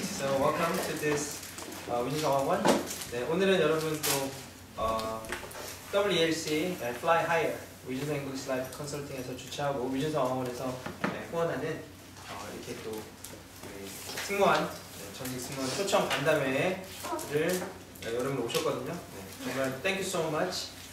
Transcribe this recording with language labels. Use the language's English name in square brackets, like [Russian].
[English] So welcome to this 위진성학원. [Korean] 네, 오늘은 여러분 또 WELC Fly Higher 위진성 잉글리시 라이프 컨설팅에서 주최하고 위진성학원에서 후원하는 이렇게 또 우리 승무원 전직 승무원 초청 간담회를 여러분 오셨거든요. 네, 정말 [English] thank you so much.